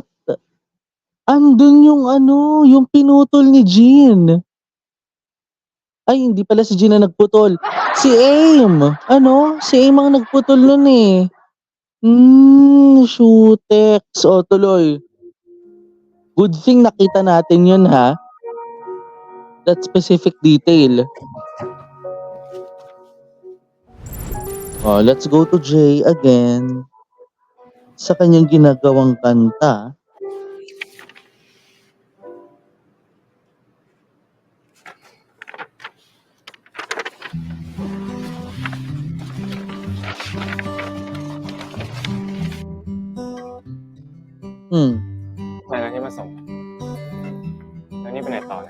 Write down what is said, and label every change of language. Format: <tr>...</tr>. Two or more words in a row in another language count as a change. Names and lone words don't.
<tl>Andun yung ano, yung pinutol ni Jean. Ay, hindi pala si Jean na nagputol. Si Aim. Ano? Si Aim ang nagputol nun eh. Shootex. O, tuloy.</tl> <en>Good thing</en> <tl>nakita natin yun, ha?</tl> <en>That specific detail. Oh, let's go to Jay again.</en> <tl>Sa kanyang ginagawang kanta. Hmm.</tl> <th>ไปแล้วที่มาส่ง แล้วนี่ไปไหนต่อเนี่ย</th>